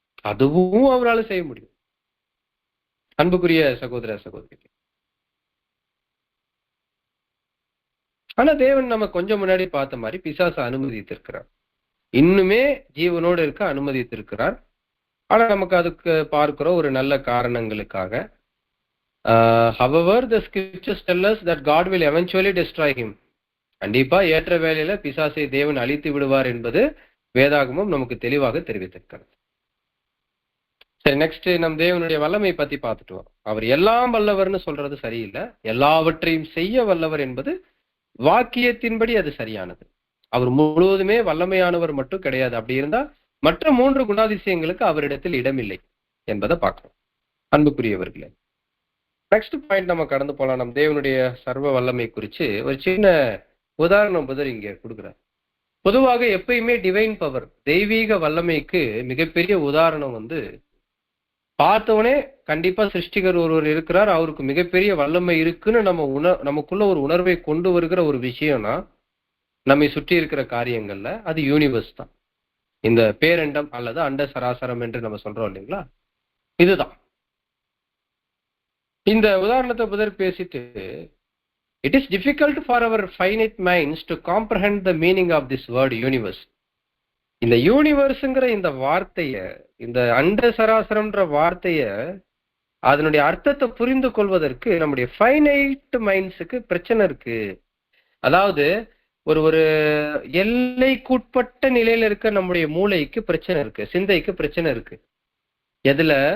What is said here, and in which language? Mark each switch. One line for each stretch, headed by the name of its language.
Tamil: அதுவும் அவரால் செய்ய முடியும். அன்புக்குரிய சகோதர சகோதரி, ஆனா தேவன் நம்ம கொஞ்சம் முன்னாடி பார்த்த மாதிரி பிசாசை அனுமதித்திருக்கிறார், இன்னுமே ஜீவனோடு இருக்க அனுமதித்திருக்கிறார். ஆனா நமக்கு அதுக்கு பார்க்கிற ஒரு நல்ல காரணங்களுக்காக.
English: However, the scriptures tell us that God will eventually destroy him.
Tamil: கண்டிப்பா ஏற்ற வேளையில பிசாசை தேவன் அழித்து விடுவார் என்பது வேதாகமும் நமக்கு தெளிவாக தெரிவித்திருக்கிறது. சரி, நெக்ஸ்ட் நம் தேவனுடைய வல்லமை பத்தி பார்த்துட்டு வரோம். அவர் எல்லாம் வல்லவர்னு சொல்றது சரியில்லை, எல்லாவற்றையும் செய்ய வல்லவர் என்பது வாக்கியத்தின்படி அது சரியானது. அவர் முழுவதுமே வல்லமையானவர் மட்டும் கிடையாது. அப்படி இருந்தா மற்ற 3 குணாதிசயங்களுக்கு அவரிடத்தில் இடமில்லை என்பதை பார்க்கணும். அன்புக்குரியவர்களே, நெக்ஸ்ட் பாயிண்ட் நம்ம கடந்து போலாம். நம் தேவனுடைய சர்வ வல்லமை குறித்து ஒரு சின்ன உதாரணம் புதர் இங்க கொடுக்குறார். பொதுவாக எப்பயுமே டிவைன் பவர், தெய்வீக வல்லமைக்கு மிகப்பெரிய உதாரணம் பார்த்தவனே கண்டிப்பா சிருஷ்டிகர் ஒருவர் இருக்கிறார், அவருக்கு மிகப்பெரிய வல்லமை இருக்குன்னு நமக்குள்ள ஒரு உணர்வை கொண்டு வருகிற ஒரு விஷயம்னா நம்மை சுற்றி இருக்கிற காரியங்கள்ல அது யூனிவர்ஸ் தான். இந்த பேரண்டம் அல்லது அண்ட சராசரம் என்று நம்ம சொல்றோம் இல்லைங்களா, இதுதான். இந்த உதாரணத்தை புதர் பேசிட்டு,
English: it is difficult for our finite minds to comprehend the meaning of this word universe.
Tamil: இந்த யூனிவர்ஸ்ங்கிற இந்த வார்த்தைய, இந்த அண்ட சராசரம்ன்ற வார்த்தைய, அதனுடைய அர்த்தத்தை புரிந்து கொள்வதற்கு நம்முடைய ஃபைனைட் மைண்ட்ஸுக்கு பிரச்சனை இருக்கு. அதாவது ஒரு எல்லைக்குட்பட்ட நிலையில இருக்க நம்முடைய மூளைக்கு பிரச்சனை இருக்கு, சிந்தைக்கு பிரச்சனை இருக்கு. எதுல?